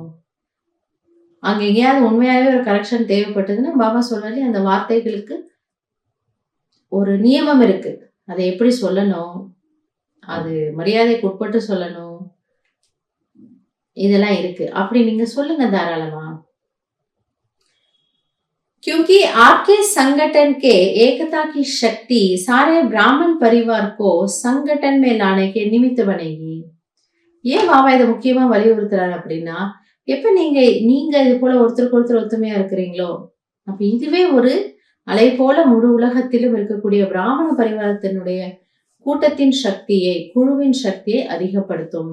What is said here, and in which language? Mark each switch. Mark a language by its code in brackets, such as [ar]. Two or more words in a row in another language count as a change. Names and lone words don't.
[ta] அங்க எங்கேயாவது உண்மையாவே ஒரு கரெக்ஷன் தேவைப்பட்டதுன்னா பாபா சொல்றாரு, அந்த வார்த்தைகளுக்கு ஒரு நியமம் இருக்கு. அதை எப்படி சொல்லணும், அது மரியாதைக்கு உட்பட்டு சொல்லணும், இதெல்லாம் இருக்கு. அப்படி நீங்க சொல்லுங்க தாராளமா. [hi] क्योंकि आपके संगठन के एकता की शक्ति सारे ब्राह्मण परिवार को संगठन में लाने के निमित्त बनेगी. [ta] ஏன் பாபா இதை முக்கியமா வலியுறுத்துறாரு அப்படின்னா, எப்ப நீங்க இது போல ஒருத்தருக்கு ஒருத்தர் ஒத்துமையா இருக்கிறீங்களோ, அப்ப இதுவே ஒரு அலை போல முழு உலகத்திலும் இருக்கக்கூடிய பிராமண பரிவாரத்தினுடைய கூட்டத்தின் சக்தியை, குழுவின் சக்தியை அதிகப்படுத்தும்.